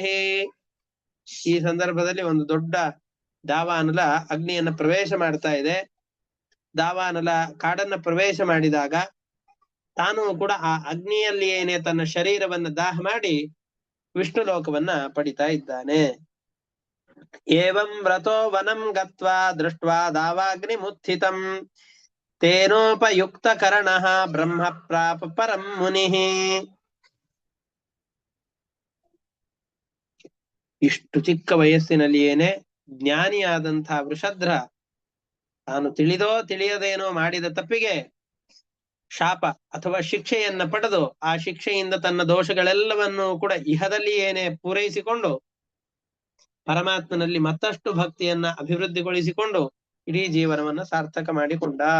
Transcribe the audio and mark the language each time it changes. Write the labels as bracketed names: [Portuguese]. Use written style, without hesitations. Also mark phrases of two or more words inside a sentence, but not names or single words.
[Kannada] ಈ ಸಂದರ್ಭದಲ್ಲಿ ಒಂದು ದೊಡ್ಡ ದಾವಾನಲ ಅಗ್ನಿಯನ್ನ ಪ್ರವೇಶ ಮಾಡ್ತಾ ಇದೆ. ದಾವಾನಲ ಕಾಡನ್ನ ಪ್ರವೇಶ ಮಾಡಿದಾಗ ತಾನು ಕೂಡ ಆ ಅಗ್ನಿಯಲ್ಲಿ ಏನೇ ತನ್ನ ಶರೀರವನ್ನು ದಾಹ ಮಾಡಿ ವಿಷ್ಣು ಲೋಕವನ್ನ ಪಡಿತಾ ಇದ್ದಾನೆ. [Sanskrit] ಏವಂ ವ್ರತೋ ವನಂ ಗತ್ವಾ ದೃಷ್ಟ್ವಾ ದಾವಾಗ್ನಿ ಮುತ್ಥಿತಂ ತೇನೋಪಯುಕ್ತ ಕರ್ಣಃ ಬ್ರಹ್ಮ ಪ್ರಾಪ ಪರಂ ಮುನಿಃ. [Kannada] ಇಷ್ಟು ಚಿಕ್ಕ ವಯಸ್ಸಿನಲ್ಲಿಯೇನೆ ಜ್ಞಾನಿಯಾದಂತಹ ವೃಷಧ್ರ ತಾನು ತಿಳಿದೋ ತಿಳಿಯದೇನೋ ಮಾಡಿದ ತಪ್ಪಿಗೆ ಶಾಪ ಅಥವಾ ಶಿಕ್ಷೆಯನ್ನ ಪಡೆದು ಆ ಶಿಕ್ಷೆಯಿಂದ ತನ್ನ ದೋಷಗಳೆಲ್ಲವನ್ನು ಕೂಡ ಇಹದಲ್ಲಿ ಏನೇ ಪೂರೈಸಿಕೊಂಡು ಪರಮಾತ್ಮನಲ್ಲಿ ಮತ್ತಷ್ಟು ಭಕ್ತಿಯನ್ನ ಅಭಿವೃದ್ಧಿಗೊಳಿಸಿಕೊಂಡು ಇಡೀ ಜೀವನವನ್ನ ಸಾರ್ಥಕ ಮಾಡಿಕೊಂಡ.